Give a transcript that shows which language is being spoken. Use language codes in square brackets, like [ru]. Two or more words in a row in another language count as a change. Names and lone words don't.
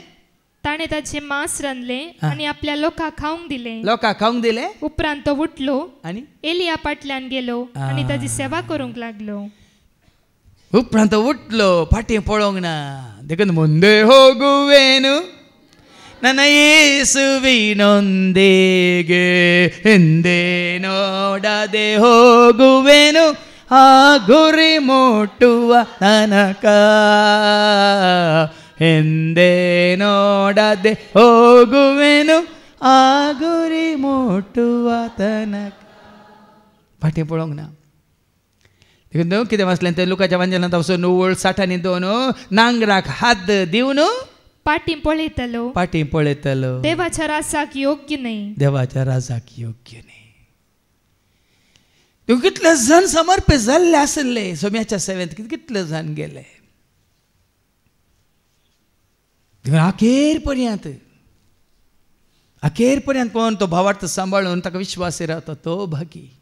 [kok] ताणें ताचें मांस रांदलें आनी आपल्या लोकांक खावंक दिलें लोकांक खावंक दिलें उपरांत तो उठलो आनी एलिया फाटल्यान गेलो आनी ताची सेवा करूंक लागलो उपरांत उठलो फाटीं पळोवंक ना देखून [kn] ಮುಂದೆ ಹೋಗುವೆನು ನನ್ನ ಯೇಸುವಿನೊಂದಿಗೆ ಹಿಂದೆ ನೋಡದೆ ಹೋಗುವೆನು ಆ ಗುರಿ ಮುಟ್ಟುವ ತನಕ ಹಿಂದೆ ನೋಡದೆ ಹೋಗುವೆನು ಆ ಗುರಿ ಮುಟ್ಟುವ ತನಕ [kok] फाटीं पळोवंक ना देखून कितें वाचलें तें लुकाच्या वांजेलांत वचून 9:60 नांगराक हात दिवन पाटी पळयतलो पाटी पळयतलो देवाच्या रासाक योग्य न्ही देवाच्या राजाक योग्य न्ही कितले जण समर्पीत जाल्ले आसले सोम्याच्या सेवेंत कितले जण गेले अखेर पर्यंत कोण तो भावार्थ सांबाळून ताका विश्वासी रावता तो भागी